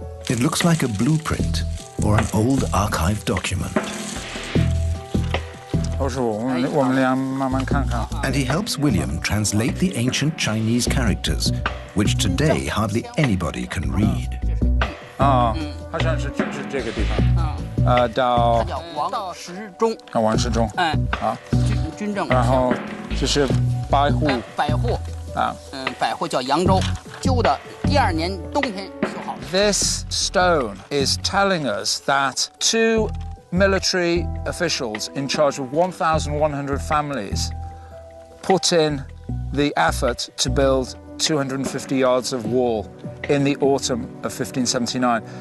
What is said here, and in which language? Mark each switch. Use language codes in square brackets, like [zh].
[en] It looks like a blueprint or an old archive document. And he helps William translate the ancient Chinese characters, which today hardly anybody can read. [zh] 好像是就是这个地方，到王时中，王世忠，好，军政，然后就是百户，百户百户叫扬州，旧的第2年冬天修好。 [en] This stone is telling us that 2 military officials in charge of 1,100 families put in the effort to build 250 yards of wall in the autumn of 1579.